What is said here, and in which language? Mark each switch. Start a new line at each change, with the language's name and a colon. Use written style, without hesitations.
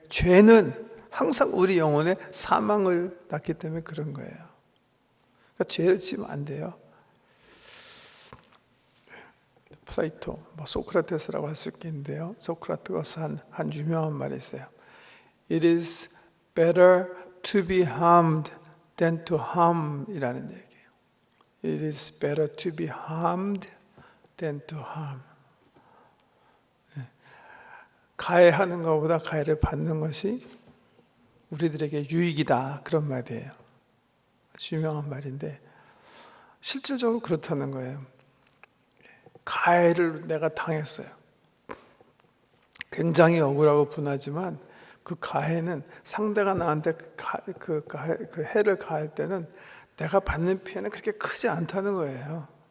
Korean: 죄는 항상 우리 영혼에 사망을 낳기 때문에 그런 거예요. 그러니까 죄를 지으면 안 돼요. 플레이토, 소크라테스라고 할 수 있겠는데요. 소크라테스가 한 유명한 말이 있어요.
English: It is better to be harmed than to harm 이라는 얘기예요. It is better to be harmed than to harm.
Korean: 가해하는 것보다 가해를 받는 것이 우리들에게 유익이다, 그런 말이에요. 아주 유명한 말인데 실질적으로 그렇다는 거예요. 가해를 내가 당했어요. 굉장히 억울하고 분하지만 그 가해는 상대가 나한테 그 해를 가할 때는 내가 받는 피해는 그렇게 크지 않다는 거예요.